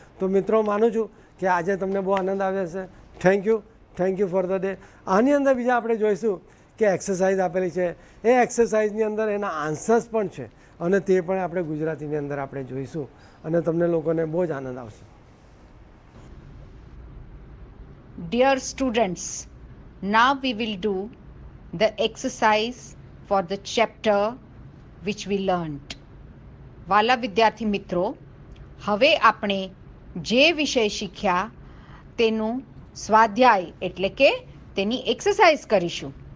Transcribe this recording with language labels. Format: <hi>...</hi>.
<gu>તો મિત્રો માનું છું કે આજે તમને બહુ આનંદ આવ્યો હશે.</gu> <en>Thank you for the day.</en> <gu>આની અંદર બીજા આપણે જોઈશું કે એક્સરસાઇઝ આપેલી છે, એ એક્સરસાઇઝની અંદર એના આન્સર્સ પણ છે અને તે પણ આપણે ગુજરાતીની અંદર આપણે જોઈશું અને તમને લોકોને બહુ જ આનંદ આવશે.</gu> <en>Dear students, now we will do the exercise for the chapter which we learnt.</en> <gu>વાલા વિદ્યાર્થી મિત્રો, હવે આપણે જે વિષય શીખ્યા તેનું સ્વાધ્યાય એટલે કે તેની એક્સરસાઇઝ કરીશું.</gu>